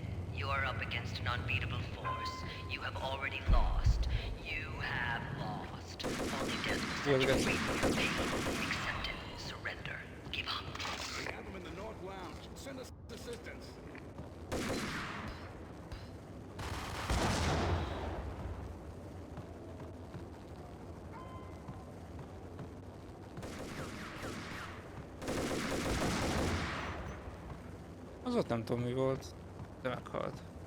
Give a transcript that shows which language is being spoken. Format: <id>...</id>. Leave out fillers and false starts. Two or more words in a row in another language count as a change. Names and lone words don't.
<en>You are up against an unbeatable force. You have already lost. You have lost. Only death will set you free from your pain. Accept it. Surrender. Give up. We have them in the North Lounge. Send us assistance.</en> <hu>Az ott nem tudom mi volt, de meghalt.</hu>